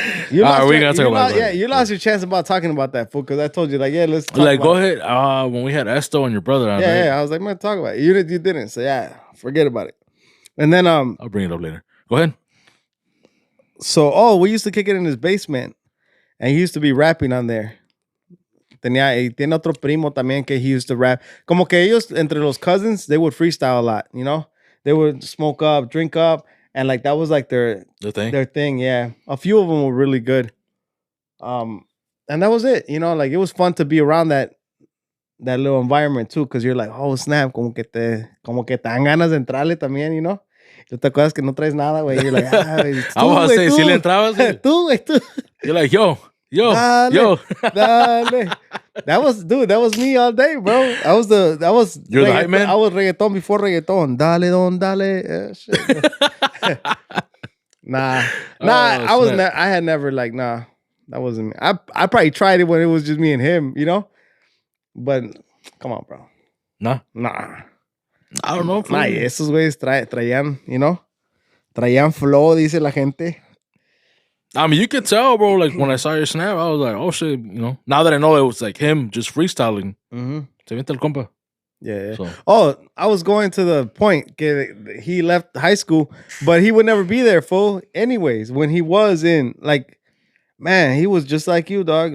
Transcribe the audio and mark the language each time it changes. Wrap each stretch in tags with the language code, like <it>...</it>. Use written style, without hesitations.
<en>You lost your chance about talking about that fool because I told you like, yeah, let's talk like go ahead. When we had Esto and your brother on, I was like, man, talk about it. You didn't, so yeah, forget about it. And then I'll bring it up later. Go ahead. So we used to kick it in his basement, and he used to be rapping on there.</en> <es>Tiene otro primo también que</es> <en>he used to rap.</en> <es>Como que ellos entre los</es> <en>cousins they would freestyle a lot, you know. They would smoke up, drink up. And like that was like their thing, yeah. A few of them were really good. And that was it, you know. Like it was fun to be around that little environment too, because you're like, oh snap,</en> <es>como que te dan ganas de entrarle también,</es> <en>you know.</en> <es>Tú te acuerdas que no traes nada, güey.</es> <en>You're like, I was say,</en> <es>si le entrabas, tú.</es> <en>You're like, yo. Dale. That was me all day, bro. You're the hype man? I was reggaeton before reggaeton. Dale, don, dale. Shit. Nah. I had never like, nah. That wasn't me. I probably tried it when it was just me and him, you know? But come on, bro. Nah. I don't know.</en> <es>Nah, esos güeyes traían,</es> <en>you know?</en> <es>Traían flow, dice la gente.</es> <en>I mean, you could tell, bro. Like when I saw your snap, I was like, "Oh shit!" You know. Now that I know it was like him just freestyling.</en> <es>Se vente el compa.</es> <en>Yeah. So. I was going to the point. He left high school, but he would never be there, fool. Anyways, when he was in, like, man, he was just like you, dog.</en>